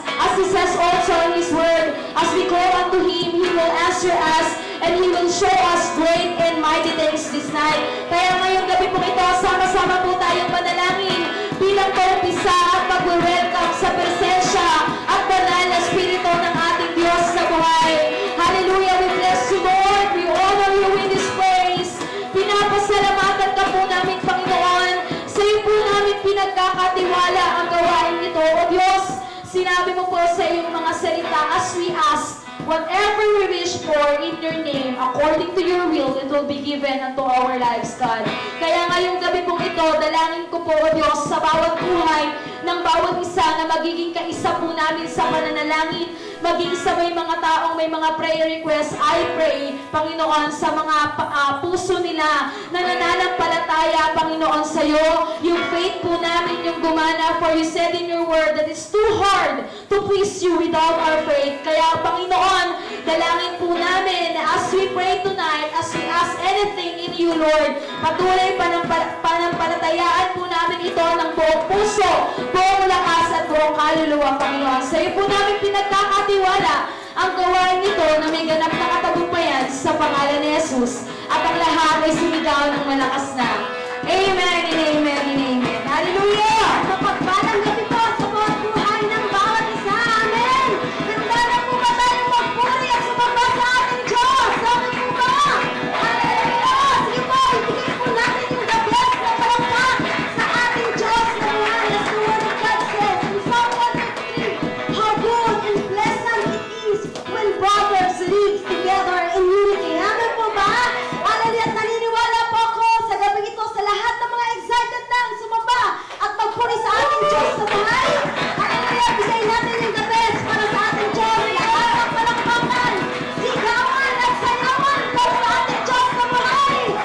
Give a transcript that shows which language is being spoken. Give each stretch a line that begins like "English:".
English: As He says also in His Word, as we call unto Him, He will answer us and He will show us great and mighty things this night.
Filipino: Kaya ngayong gabi po ito, sama-sama po tayong panalangin bilang paumpisa at pag-welcome sa presensya at banal na Espiritu ng ating Diyos sa buhay.
English: Hallelujah! We bless you, Lord. We honor you in this place.
Filipino: Pinapasalamatan ka po namin, Panginoon. Sa iyo po namin pinagkakatiwala ang gawain ito. O Diyos, sinabi mo po sa iyong mga salita,
English: as we ask, whatever we wish for in your name, according to your will, it will be given unto our lives, God.
Filipino: Kaya ngayong gabi pong ito, dalangin ko po, O Diyos, sa bawat buhay ng bawat isa na magiging kaisa po namin sa pananalangin, maging sa may mga taong may mga prayer requests,
English: I pray,
Filipino: Panginoon, sa mga puso nila na nananampalataya, Panginoon, sa iyo, yung faith po namin, yung
English: gumana, for you said in your word that it's too hard to please you without our faith.
Filipino: Kaya, Panginoon, dalangin po namin na
English: as we pray tonight, as we ask anything in you, Lord,
Filipino: patuloy panampalatayaan po namin ito ng buong puso, buong lakas at buong kaluluwa, Panginoon. Sa iyo po namin pinagkakatiwala ang gawain ito na may ganap na katagumpayan sa pangalan ni Jesus. At ang lahat ay sumigaw ng malakas na.
English: Amen and amen and amen. Hallelujah!
Filipino: Mapagpalang gabi po sa mga buhay ng bawat isa. Amen! Handa na po ba tayong magpuri at sumamba sa ating Diyos? Sabi po ba? Hallelujah! Sige po, ibigay po natin yung the best na palakpak sa ating Diyos na buhay.
English: As the word of God says in Psalm 153, how good and pleasant it is when brothers live together in unity.
Filipino: Amen po ba? Hallelujah! Naniniwala po ako sa gabi ito sa lahat ng mga excited na sumamba at magpuri sa ating Diyos sa buhay. Hallelujah! Bigay natin yung the best para sa ating Diyos. Lahat ng palakpakan, sigawan at sayawan para sa ating Diyos sa buhay.